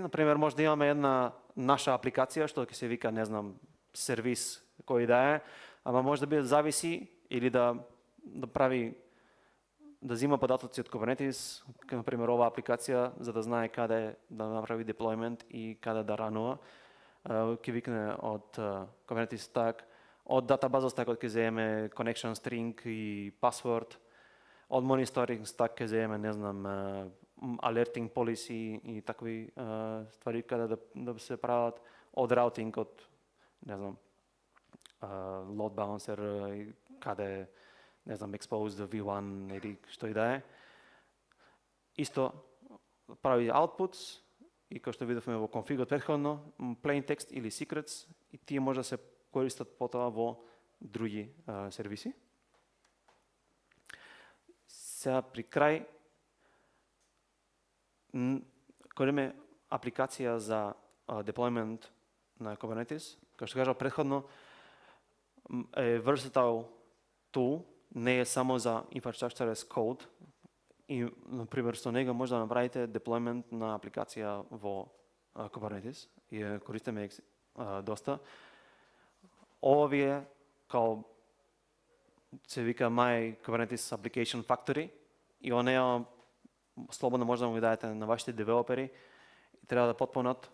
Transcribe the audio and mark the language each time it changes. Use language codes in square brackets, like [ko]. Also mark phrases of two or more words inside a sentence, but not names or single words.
[mk] Например, може да имаме една наша апликација што ќе се вика, не знам, сервис кој да е, ама може да биде зависи или да прави, да зима податоци од Kubernetes, например ова апликација, за да знае каде да направи деплојмент и каде да ранува. Ќе викне од [en] Kubernetes stack, [mk] од [en] database stack [mk] ќе земе [en] connection string [mk] и password, од [en] monitoring stack [mk] ќе земе, не знам, [en] alerting policy [mk] и такви ствари каде да се прават, од routing, од, не знам, [en] load balancer [mk] и каде, не знам, [en] exposed v1 [mk] или што и да е. Исто прави outputs и како што видовме во конфигот претходно, [en] plain text [mk] или secrets, и тие може да се користат потоа во други сервиси. Сега при крај, кој име апликација за deployment на Kubernetes, како што кажав претходно, е [en] versatile tool, [mk] не е само за [en] infrastructure as code, [mk] и, например, со него може да направите deployment на апликација во Kubernetes и ја користиме доста. Ова ви е као се вика My Kubernetes Application Factory и онеа слободно може да му ги дадете на вашите девелопери и треба да потполнат.